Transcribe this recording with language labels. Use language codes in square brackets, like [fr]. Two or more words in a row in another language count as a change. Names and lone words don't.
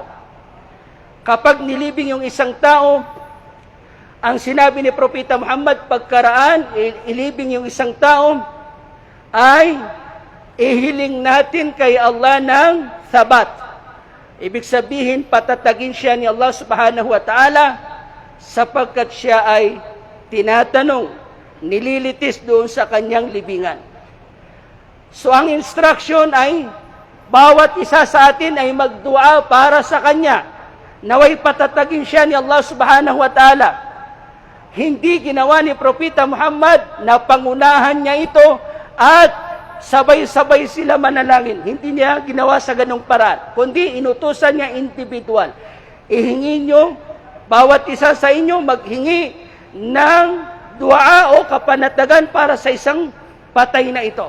[tl] Kapag nilibing yung isang tao, ang sinabi ni Propeta Muhammad, pagkaraan, ilibing yung isang tao, ay ihiling natin kay Allah ng sabat. Ibig sabihin, patatagin siya ni Allah [ar] سبحانه وتعالى [tl] sapagkat siya ay tinatanong, nililitis doon sa kanyang libingan. So ang instruction ay, bawat isa sa atin ay magdua para sa kanya, naway patatagin siya ni Allah [ar] سبحانه وتعالى. [tl] Hindi ginawa ni Propeta Muhammad na pangunahan niya ito at sabay-sabay sila manalangin. Hindi niya ginawa sa ganong paraan, kundi inutusan niya individual. Ihingi nyo, bawat isa sa inyo maghingi ng dua o kapanatagan para sa isang patay na ito.